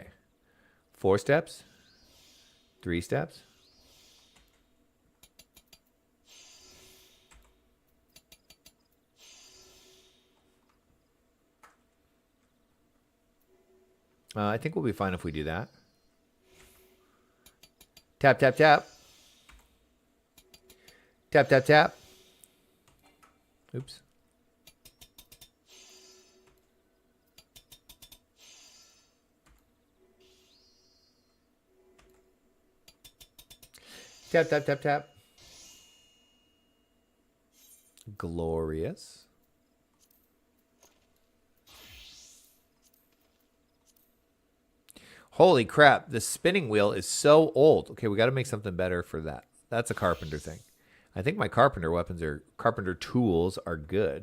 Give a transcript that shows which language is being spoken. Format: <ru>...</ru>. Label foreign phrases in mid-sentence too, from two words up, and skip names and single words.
<en>4 steps. 3 steps. I think we'll be fine if we do that. Tap, tap, tap. Tap, tap, tap. Oops. Tap, tap, tap, tap. Glorious. Holy crap, the spinning wheel is so old. Okay, we got to make something better for that. That's a carpenter thing. I think my carpenter weapons or carpenter tools are good.</en>